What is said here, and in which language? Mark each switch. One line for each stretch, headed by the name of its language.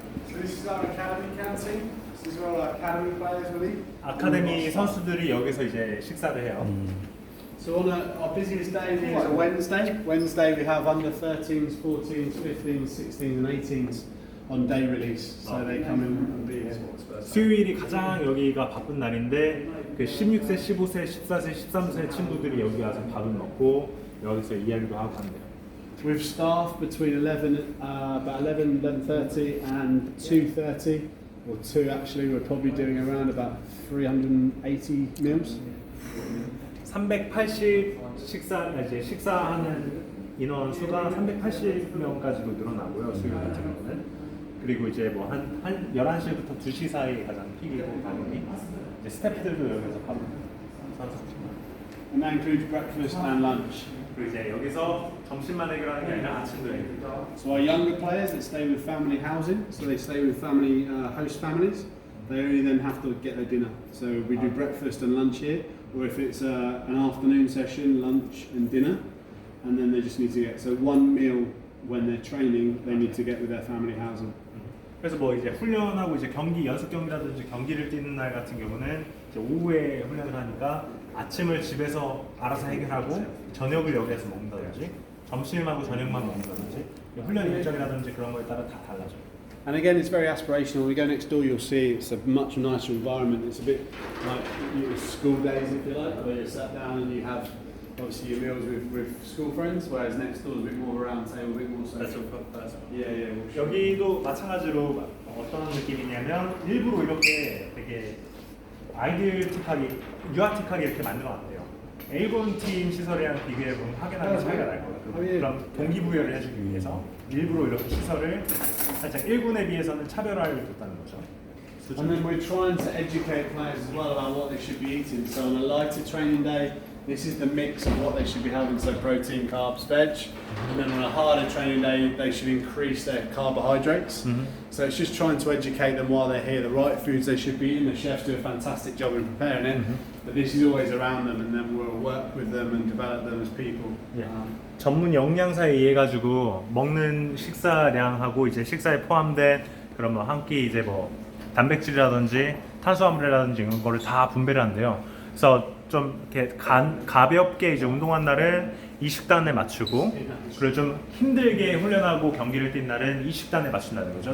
English: So this is our academy canteen. This is where all our academy players will eat.
Korean: 아카데미 선수들이 여기서 이제 식사를 해요.
English: So on our busiest day is a Wednesday. Wednesday we have under 13s, 14s, 15s, 16s and 18s on day release. So they come in and be here.
Korean: 수요일이 가장 여기가 바쁜 날인데 그 16세, 15세, 14세, 13세 친구들이 여기 와서 밥을 먹고 여기서 이야기도 하고 한대요.
English: With staff between 11, about 11, 11:30 and 2:30, or 2 actually, we're probably doing around about 380 meals.
Korean: 380 식사하는 인원 수가 380명까지도 늘어나고요. 수요일 같은 경우는. 그리고 이제 뭐 한 11시부터 2시 사이 가장 픽이고 당연히 이제 스태프들도 여기서 밥을
English: And that includes breakfast and lunch.
Korean: 그리고 이제 여기서 점심만 해결하는 게 아니라 아침도 해결해요.
English: So our younger players that stay with family housing, so they stay with family host families, they only then have to get their dinner. So we do breakfast and lunch here, or if it's an afternoon session, lunch and dinner, and then they just need to get, so one meal when they're training, they need to get with their family housing.
Korean: 그래서 뭐 이제 훈련하고 이제 연습 경기라든지 경기를 뛰는 날 같은 경우는 이제 오후에 훈련을 하니까 아침을 집에서 알아서 해결하고 저녁을 여기에서 먹는다든지 점심하고 저녁만 먹는다든지 훈련 일정이라든지 그런 거에 따라 다 달라져요.
English: And again, it's very aspirational. When we go next door, you'll see it's a much nicer environment. It's a bit like your school days, if you like, where you sat down and you have obviously your meals with school friends, whereas next door is a bit more of a round table, a bit more social. Yeah.
Korean: 여기도 마찬가지로 어떤 느낌이냐면 일부러 이렇게 되게 아이들틱하게, 유아틱하게 이렇게 만들어놨대요. 일본 팀 시설이랑 비교해보면 확연하게 차이가 날 거예요. 그럼 동기부여를 해주기 위해서 일부러 이렇게 시설을 살짝 1군에 비해서는 차별화를 뒀다는 거죠.
English: And then we're trying to educate players as well about what they should be eating. So on a lighter training day, this is the mix of what they should be having, so protein, carbs, veg. And then on a harder training day, they should increase their carbohydrates. So it's just trying to educate them while they're here, the right foods they should be eating. The chefs do a fantastic job in preparing it, but this is always around them, and then we'll work with them and develop them as people.
Korean: 전문 영양사에 의해 가지고 먹는 식사량하고 이제 식사에 포함된 그런 뭐 한 끼 이제 뭐 단백질이라든지 탄수화물이라든지 이런 거를 다 분배를 한대요. 그래서 좀 이렇게 가볍게 이제 운동한 날은 이 식단에 맞추고, 그리고 좀 힘들게 훈련하고 경기를 뛴 날은 이 식단에 맞춘다는 거죠.